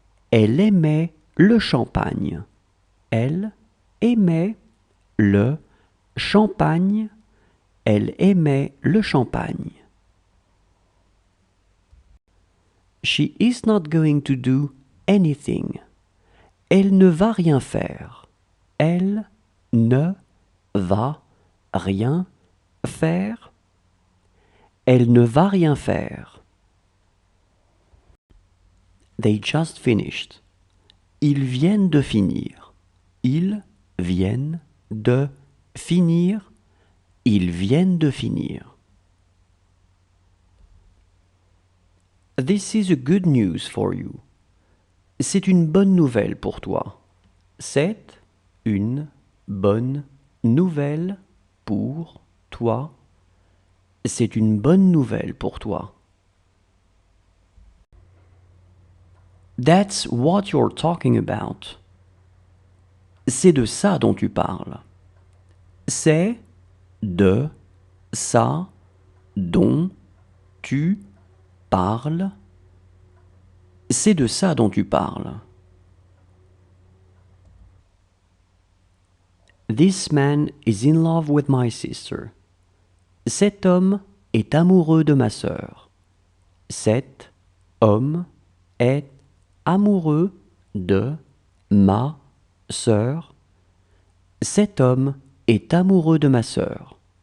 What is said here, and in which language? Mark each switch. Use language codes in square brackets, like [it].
[fr] Elle aimait le champagne. Elle aimait le champagne. Elle aimait le champagne. [en] She is not going to do anything. [fr] Elle ne va rien faire. Elle ne va rien faire. Elle ne va rien faire. [en] They just finished. [fr] Ils viennent de finir. Ils viennent de finir. Ils viennent de finir. [en] This is a good news for you. [fr] C'est une bonne nouvelle pour toi. C'est une bonne nouvelle pour toi. C'est une bonne nouvelle pour toi. [en] That's what you're talking about. [fr] C'est de ça dont tu parles. C'est de ça dont tu parles. C'est de ça dont tu parles. [en] This man is in love with my sister. [fr] Cet homme est amoureux de ma sœur. Cet homme est amoureux de ma sœur. Cet homme est amoureux de ma sœur.